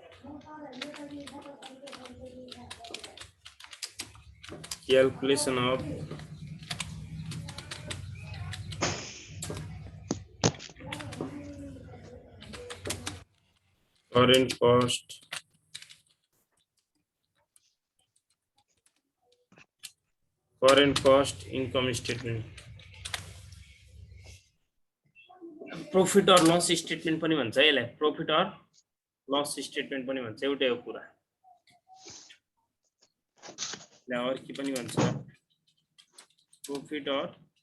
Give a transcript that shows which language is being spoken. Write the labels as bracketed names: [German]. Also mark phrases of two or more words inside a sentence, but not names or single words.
[English] calculation of current cost income statement प्रॉफिट [Nepali] और [English] loss statement [Nepali] पनि भन्छ यसलाई प्रॉफिट और [English] loss statement [Nepali] पनि भन्छ एउटै हो कुरा ल और के पनि भन्छ प्रॉफिट और